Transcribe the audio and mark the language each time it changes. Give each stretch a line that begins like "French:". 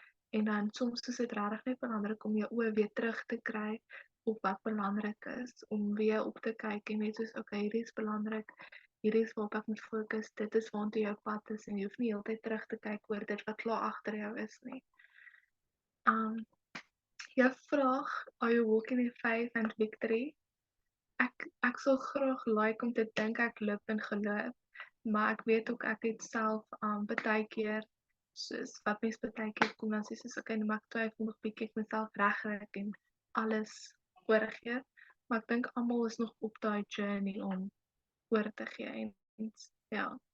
Afrikaans: En dan soms is dit regtig net belangrik om jou oë weer terug te kry op wat belangrik is, om weer op te kyk en net soos okay, hierdie is belangrik, hierdie is waarop ek moet fokus, dit is waartoe jou pad is en jy hoef nie heeltyd terug te kyk oor dit wat klaar agter jou is nie. Jou vraag,
English: are you walking in faith and victory?
Afrikaans: Ek sal graag like om te dink ek loop in geloof, maar ek weet ook ek het self baie keer soos wat mens baie keer kom dan sê soos okay, maar ek twyfel nog bietjie, ek myself regkry en alles oorgee, maar ek dink almal is nog op daai journey om oor te gee en ja.